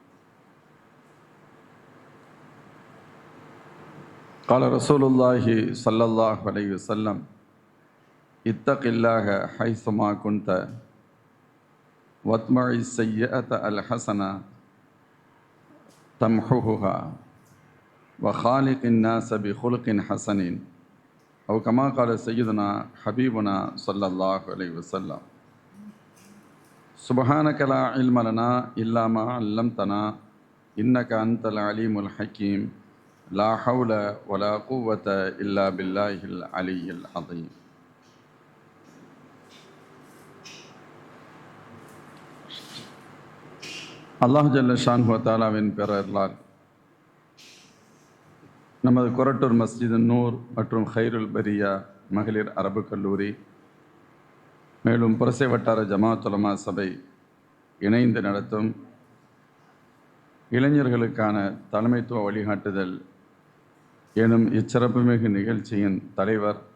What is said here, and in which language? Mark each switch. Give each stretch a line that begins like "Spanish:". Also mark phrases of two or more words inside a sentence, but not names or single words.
Arabic: قال رسول الله صلى الله عليه وسلم: اتق الله حيثما كنت واتبع السيئة الحسنة تمحوها وخالق الناس بخلق حسن أو كما قال سيدنا حبيبنا صلى الله عليه وسلم. سبحانك لا علم لنا إلا ما علمتنا إنك أنت العليم الحكيم لا حول ولا قوة إلا بالله العلي العظيم. الله جل شأنه
Tamil: தஆலாவின் பேரருளால் நமது கொரட்டூர் மஸ்ஜித் நூர் மற்றும் ஹைருல் பரியா மகளிர் அரபு கல்லூரி மேலும் புரசை வட்டார ஜமாஅத் உலமா சபை இணைந்து நடத்தும் இளைஞர்களுக்கான தலைமைத்துவ வழிகாட்டுதல் எனும் இச்சிறப்புமிகு நிகழ்ச்சியின் தலைவர்,